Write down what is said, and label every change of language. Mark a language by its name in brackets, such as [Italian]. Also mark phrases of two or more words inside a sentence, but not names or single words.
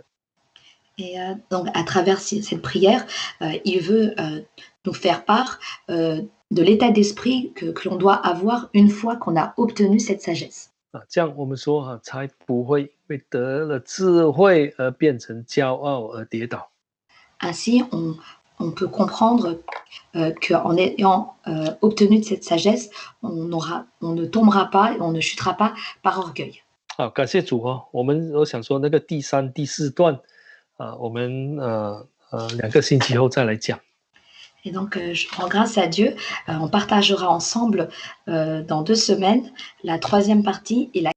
[French] Et donc, à travers cette prière, il veut nous faire part de l'état d'esprit que l'on doit avoir une fois qu'on a obtenu cette sagesse. [Chinese] 这样我们说才不会因为得了智慧而变成骄傲而跌倒。 [French] Ainsi, on peut comprendre qu'en ayant obtenu cette sagesse, on ne tombera pas, on ne chutera pas par orgueil. [Chinese] 好，感谢主我想说那个第3、第4段我们2个星期后再来讲。 [French] Et donc, je rends grâce à Dieu. On partagera ensemble dans 2 semaines la 3e partie et la